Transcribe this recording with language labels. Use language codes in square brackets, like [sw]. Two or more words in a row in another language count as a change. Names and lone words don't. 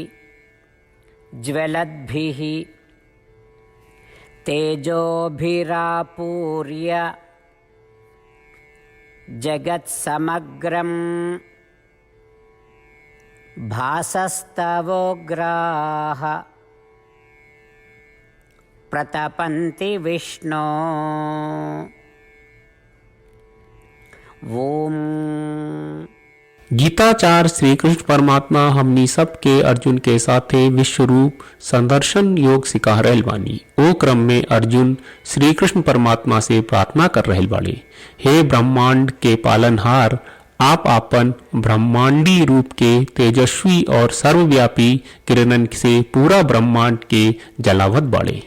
[sa] ज्वलद्भिः तेजोभिरापूर्य जगत्समग्रं भासस्तवोग्राः प्रतपन्ति विष्णो। ओम। [bho] गीताचार्य श्री कृष्ण परमात्मा हमनी सब के अर्जुन के साथे विश्व रूप संदर्शन योग सिखा रहल बानी। ओ क्रम में अर्जुन श्री कृष्ण परमात्मा से प्रार्थना कर रहल बाड़े, हे ब्रह्मांड के पालनहार, आप आपन ब्रह्मांडी रूप के तेजस्वी और सर्वव्यापी किरणन से पूरा ब्रह्मांड के जलावत बाड़े।